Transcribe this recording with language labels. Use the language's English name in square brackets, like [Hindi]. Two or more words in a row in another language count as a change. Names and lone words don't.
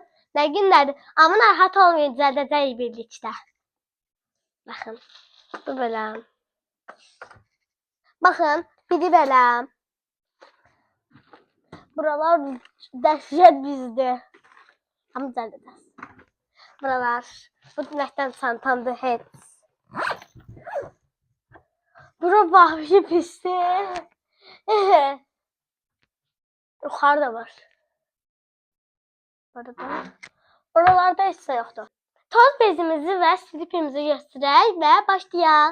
[Turkish] Ne günlerdir, ama narahat olmayın, düzeldeceğiz birlikte. Bakın, bu böyle. Bakın, biri böyle. [Azerbaijani] Buralar dəhşət bizde. Ama düzəldəcəz. Buralar, bu dinəkdən çantamdır heç. Bura vahşi pisdir. Yuxarıda var. Burada. Oralarda heç şey yoxdur. Toz bezimizi və stripimizi göstərək və başlayaq.